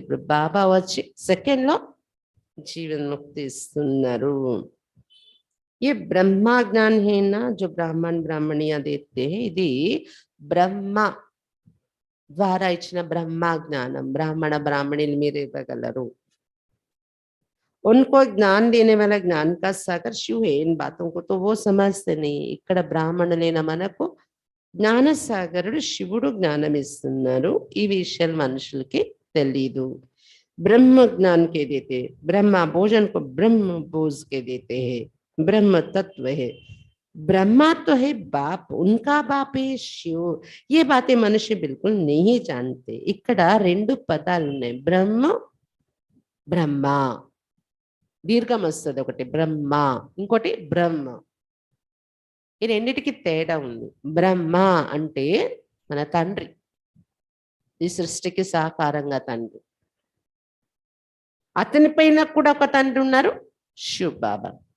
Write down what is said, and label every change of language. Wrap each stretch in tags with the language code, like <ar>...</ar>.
<te>ఇప్పుడు బాబా వచ్చి సెకండ్ లో జీవన్ముక్తి ఇస్తున్నారు।</te> <hi>ये ब्रह्मा ज्ञान है ना जो ब्राह्मण ब्राह्मणियां देते हैं,</hi> <te>ఇది బ్రహ్మ ద్వారా ఇచ్చిన బ్రహ్మ జ్ఞానం, బ్రాహ్మణ బ్రాహ్మణులు మీరు ఇవ్వగలరు।</te> <hi>उनको ज्ञान देने वाला ज्ञान का सागर शिव है, इन बातों को तो वो समझते नहीं।</hi> <te>ఇక్కడ బ్రాహ్మణులైన మనకు జ్ఞాన సాగరుడు శివుడు జ్ఞానం ఇస్తున్నారు, ఈ విషయాలు మనుషులకి తెలీదు।</te> <hi>ब्रह्म ज्ञान के देते, ब्रह्मा भोजन को ब्रह्म भोज के देते हैं, ब्रह्म तत्व है, ब्रह्मा तो है बाप, उनका बाप है शिव। ये बातें मनुष्य बिल्कुल नहीं जानते।</hi> <te>ఇక్కడ రెండు పదాలు ఉన్నాయి, బ్రహ్మ బ్రహ్మ, దీర్ఘం వస్తుంది, ఒకటి బ్రహ్మ ఇంకోటి బ్రహ్మ, ఈ రెండిటికి తేడా ఉంది। బ్రహ్మ అంటే మన తండ్రి, ఈ సృష్టికి సహకారంగా తండ్రి, అతని పైన కూడా ఒక తండ్రి ఉన్నారు, శివ్ బాబా।</te>